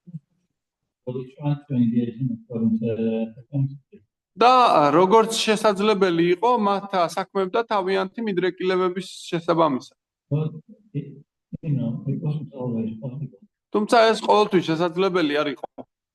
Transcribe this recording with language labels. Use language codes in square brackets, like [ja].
[en] But they tried to engage them according to the concept. [ka] და როგორც შესაძლებელი იყო მათ ასაქმებდა თავიანთი მიდრეკილებების შესაბამისად. [en] But it wasn't always possible. [ka] თუმცა ეს ყოველთვის შესაძლებელი არ იყო.